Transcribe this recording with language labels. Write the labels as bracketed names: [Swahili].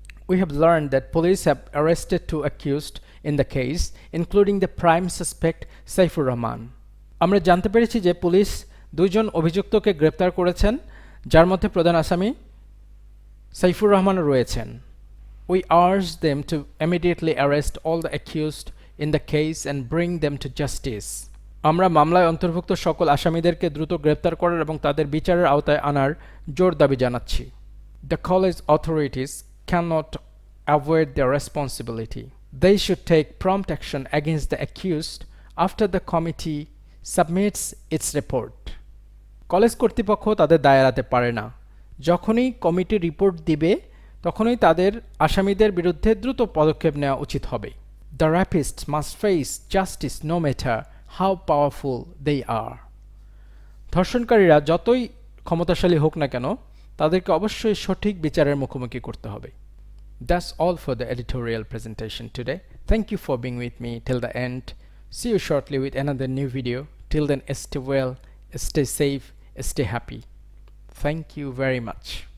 [English] We have learned that police have arrested 2 accused in the case, including the prime suspect Saifur Rahman. [Bangla] আমরা জানতে পেরেছি যে police 2 জন অভিযুক্তকে গ্রেপ্তার করেছেন যার মধ্যে প্রধান আসামি সাইফুর রহমান রয়েছেন। [English] We urge them to immediately arrest all the accused in the case and bring them to justice. [Bangla] আমরা মামলায় অন্তর্ভুক্ত সকল আসামিদেরকে দ্রুত গ্রেপ্তার করার এবং তাদের বিচারের আওতায় আনার জোর দাবি জানাচ্ছি। [English] The college authorities cannot avoid their responsibility. They should take prompt action against the accused after the committee submits its report. [Bangla] College কর্তৃপক্ষ তাদের দায় এড়াতে পারে না। যখনই কমিটি রিপোর্ট দিবে তখনই তাদের আসামিদের বিরুদ্ধে দ্রুত পদক্ষেপ নেওয়া উচিত হবে। [English] The rapists must face justice no matter how powerful they are. [Bangla] ধর্ষণকারীরা যতই ক্ষমতাশালী হোক না কেন তাদেরকে অবশ্যই সঠিক বিচারের মুখোমুখি করতে হবে। [English] That's all for the editorial presentation today. Thank you for being with me till the end. See you shortly with another new video. Till then, stay well, stay safe, stay happy. Thank you very much.